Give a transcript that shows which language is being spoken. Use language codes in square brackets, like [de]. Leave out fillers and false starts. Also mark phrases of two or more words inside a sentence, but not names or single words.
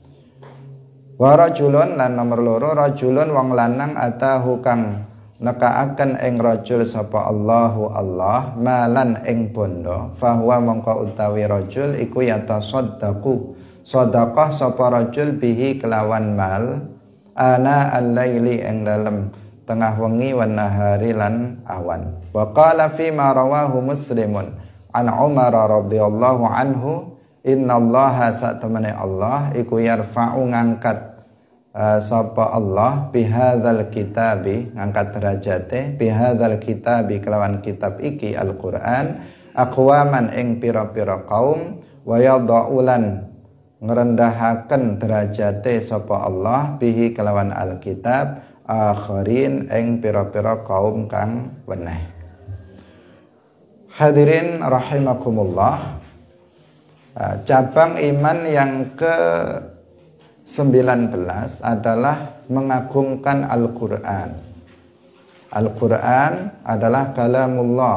[ar] ورجل [jv] lan nomor loro rajulun wong lanang atahu kang nekaaken ing rajul sapa Allahu Allah malan ing bondo fahuwa mangka utawi rajul iku yatasaddaqu sedekah sapa rajul bihi kelawan mal [ar] آناء الليل [jv] ing dalem tengah wengi [ar] والنهار [jv] lan awan. [ar] وقال فيما رواه مسلم عن عمر رضي الله عنه إن الله [jv] satamane Allah iku yarfa'u ngangkat sapa Allah [ar] بهذا الكتاب [jv] ngangkat derajate [ar] بهذا الكتاب [jv] kelawan kitab iki Al-Qur'an aqwaman ing pira-pira kaum wa yadha'ulan ngrendahaken derajate sapa Allah bihi kelawan Alkitab akhirin ing pira-pira kaum kang weneh. [id] Hadirin rahimakumullah, cabang iman yang ke-19 adalah mengagungkan Al-Qur'an. Al-Qur'an adalah kalamullah.